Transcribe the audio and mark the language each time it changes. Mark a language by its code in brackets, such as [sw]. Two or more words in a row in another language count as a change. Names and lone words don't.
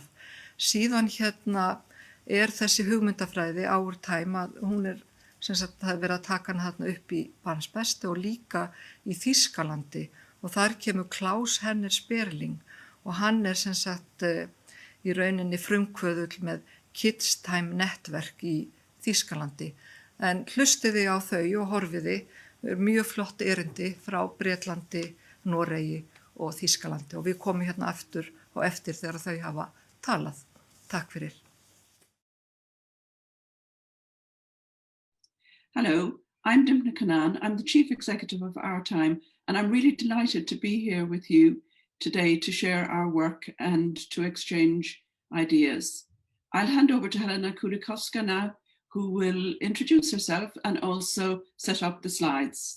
[is] Síðan er þessi hugmyndafræði Our Time að hún er, það er verið að taka hana þarna upp í Barns Beste og líka í Þýskalandi og þar kemur Klaus Henner Sperling og hann er í rauninni frumkvöðull með Kids Time Network í Þýskalandi. En hlustiði á þau og horfiði, mjög flott erindi frá Bretlandi, Noregi og Þýskalandi og við komum aftur og eftir þegar þau hafa talað. Takk fyrir. [en] Hello, I'm Dipna Kunein. I'm the Chief Executive of Our Time and I'm really delighted to be here with you today to share our work and to exchange ideas. I'll hand over to Helena Kulikowska now, who will introduce herself and also set up the slides.